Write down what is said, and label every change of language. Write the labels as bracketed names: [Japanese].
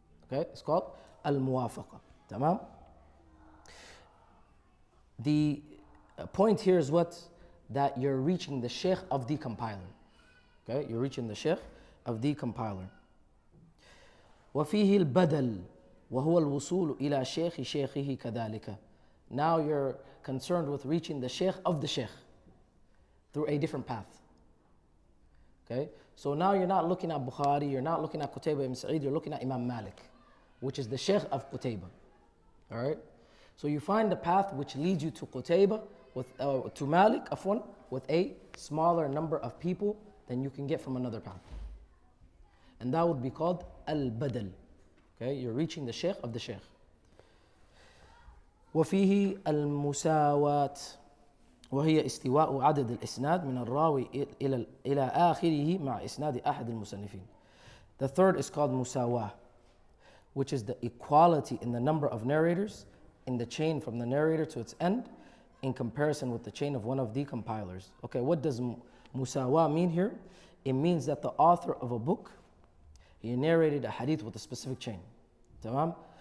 [English] Okay, it's called al-muwafaqa. Tamam? The point here is what? That you're reaching the Shaykh of the compiler. Okay, you're reaching the Shaykh of the compiler. [Arabic] وَفِيهِ الْبَدَلِ وهو الوصول إلى شيخ شيخه كذلك. [English] Now you're concerned with reaching the sheikh of the sheikh through a different path. Okay? So now you're not looking at Bukhari, you're not looking at Qutayba ibn Sa'id, you're looking at Imam Malik, which is the sheikh of Qutayba. All right? So you find the path which leads you to Qutayba, to Malik, afwan, with a smaller number of people than you can get from another path. And that would be called al-badal. Okay? You're reaching the sheikh of the sheikh. [Arabic] وفيه المساواة وهي استواء عدد الإسناد من الراوي إلى آخره مع إسناد أحد المصنفين. [English] The third is called مساواة, which is the equality in the number of narrators in the chain from the narrator to its end in comparison with the chain of one of the compilers. Okay, what does مساواة mean here? It means that the author of a book, he narrated a hadith with a specific chain. Tamam?